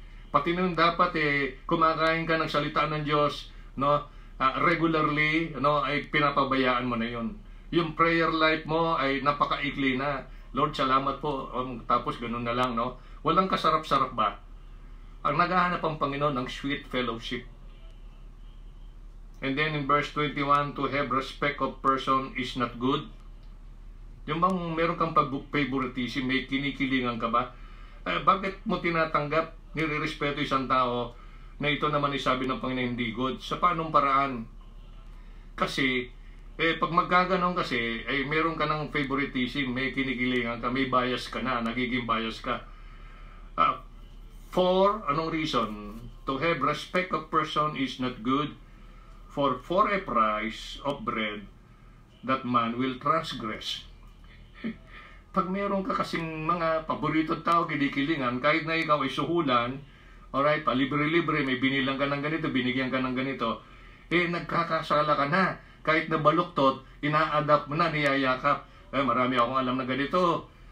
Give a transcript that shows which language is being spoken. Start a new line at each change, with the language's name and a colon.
Filipino: Pati nung dapat kumakain ka ng salita ng Diyos, no, regularly, no, ay pinapabayaan mo na yun. Yung prayer life mo ay napakaikli na. Lord, salamat po. Tapos ganun na lang, no? Walang kasarap-sarap ba? Ang naghahanap ang Panginoon ng
English: sweet fellowship. And then in verse 21, to have respect of person is not good.
Filipino: Yung bang meron kang favoritism, may kinikilingan ka ba? Bakit mo tinatanggap, nire-respeto isang tao na ito naman isabi ng Panginoon hindi good? Sa paanong paraan? Kasi, pag magkaganon kasi, meron ka ng favoritism, may kinikilingan ka, may bias ka na, nagiging bias ka.
English: For, anong reason? To have respect of person is not good, for a price of bread, that man will transgress.
Filipino: Pag meron ka kasing mga paborito tao, kinikilingan, kahit na ikaw ay suhulan, alright, palibre-libre, may binilang ka ng ganito, binigyan ka ng ganito, nagkakasala ka na. Kahit na baluktot, ina-adapt mo na, niyayakap. Marami akong alam na ganito.